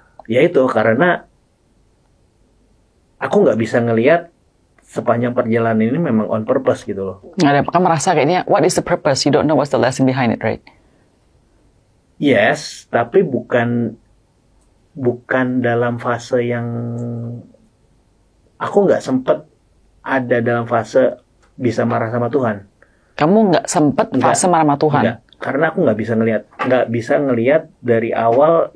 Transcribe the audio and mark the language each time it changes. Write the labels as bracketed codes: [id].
[id] Ya itu karena aku nggak bisa ngelihat sepanjang perjalanan ini memang [en] on purpose [id] gitu loh. Kamu merasa kayaknya [en] what is the purpose? You don't know what's the lesson behind it, right? [id] Yes, tapi bukan dalam fase yang aku nggak sempet ada dalam fase bisa marah sama Tuhan. Kamu nggak sempet fase marah sama Tuhan? Enggak. Karena aku nggak bisa ngelihat dari awal.